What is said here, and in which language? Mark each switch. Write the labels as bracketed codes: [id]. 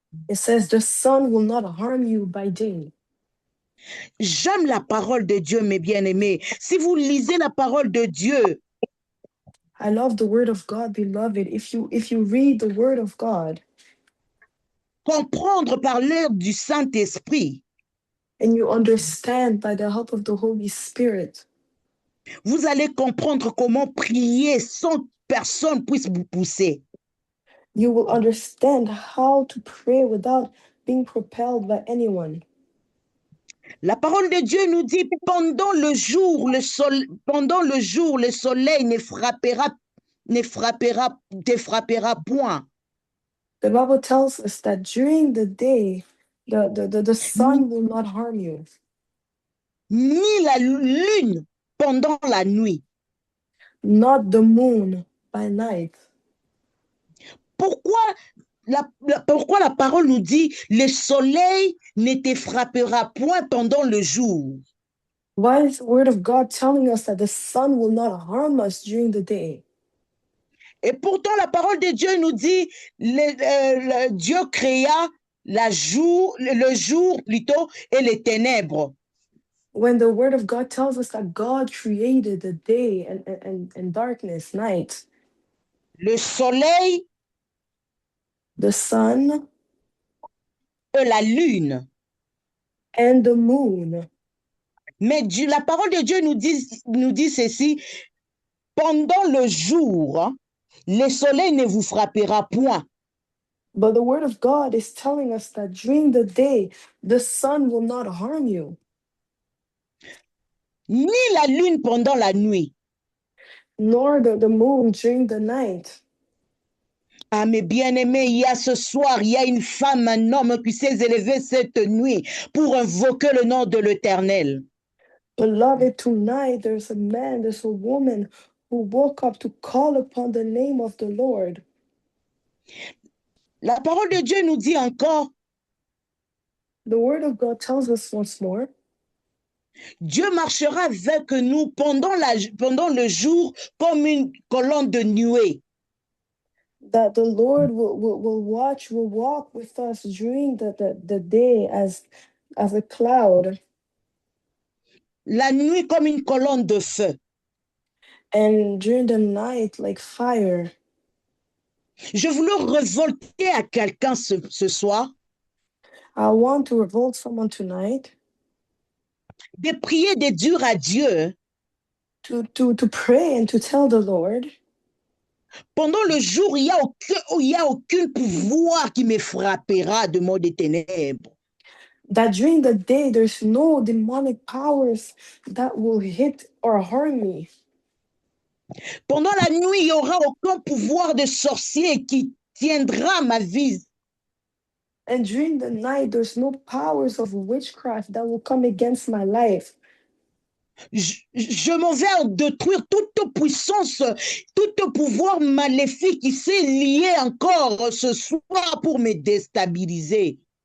[en] It says, the sun will not harm you by day. [fr] J'aime la parole de Dieu, mes bien-aimés. Si vous lisez la parole de Dieu, [en] I love the word of God, beloved. If you read the word of God [fr] comprendre par l'œuvre du Saint-Esprit, [en] and you understand by the help of the Holy Spirit, [fr] vous allez comprendre comment prier sans personne puisse vous pousser. [en] you will understand how to pray without being propelled by anyone. [fr] La parole de Dieu nous dit pendant le jour, le soleil te frappera point. [en] The Bible tells us that during the day, the sun will not harm you, [fr] Ni la lune pendant la nuit. [en] not the moon by night. [fr] Pourquoi la parole nous dit le soleil ne te frappera point pendant le jour? [en] Why is the word of God telling us that the sun will not harm us during the day? [fr] Et pourtant, la parole de Dieu nous dit Dieu créa le jour plutôt et les ténèbres. [en] When the word of God tells us that God created the day and darkness, night, [fr] Le soleil [en] the sun [fr] et la lune. [en] and the moon. [fr] Mais la parole de Dieu nous dit ceci, pendant le jour, le soleil ne vous frappera point. [en] But the word of God is telling us that during the day, the sun will not harm you, [fr] Ni la lune pendant la nuit. [en] nor the moon during the night. [fr] Ah, mes bien-aimés, il y a ce soir, il y a une femme, un homme qui s'est élevé cette nuit pour invoquer le nom de l'Éternel. [en] Beloved, tonight there's a man, there's a woman who woke up to call upon the name of the Lord. [fr] La parole de Dieu nous dit encore, [en] The word of God tells us once more, [fr] Dieu marchera avec nous pendant le jour comme une colonne de nuée. [en] that the Lord will walk with us during the day as a cloud, [fr] La nuit comme une colonne de feu. [en] and during the night like fire. [fr] Je voulais révolter à quelqu'un ce soir [en] I want to revolt someone tonight [fr] de prier, de dire à Dieu, [en] to pray and to tell the Lord, [fr] pendant le jour, il y a aucun pouvoir qui me frappera de mort des ténèbres. [en] that during the day there's no demonic powers that will hit or harm me. [fr] Pendant la nuit, il n'y aura aucun pouvoir de sorcier qui tiendra ma vie. [en] And during the night, there's no powers of witchcraft that will come against my life. [fr] Je m'en vais détruire toute puissance, tout pouvoir maléfique qui s'est lié encore ce soir pour me déstabiliser.